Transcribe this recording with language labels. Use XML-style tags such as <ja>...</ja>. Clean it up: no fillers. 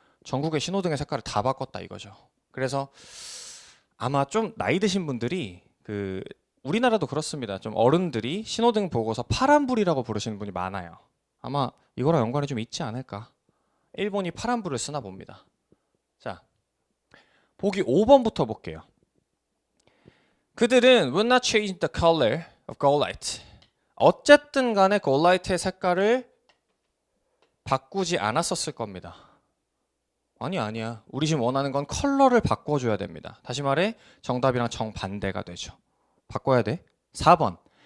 <ko>전국의 신호등의 색깔을 다 바꿨다 이거죠. 그래서 아마 좀 나이 드신 분들이 우리나라도 그렇습니다. 좀 어른들이 신호등 보고서 파란불이라고 부르시는 분이 많아요. 아마 이거랑 연관이 좀 있지 않을까? 일본이 파란불을 쓰나 봅니다. 자, 보기 5번부터 볼게요. 그들은</ko> <en>would not change the color of Golight.</en> <ko>어쨌든 간에 Golight의 색깔을 바꾸지 않았었을 겁니다. 아니야. 우리 지금 원하는 건 컬러를 바꿔줘야 됩니다. 다시 말해 정답이랑 정반대가 되죠. 바꿔야 돼. 4번.</ko>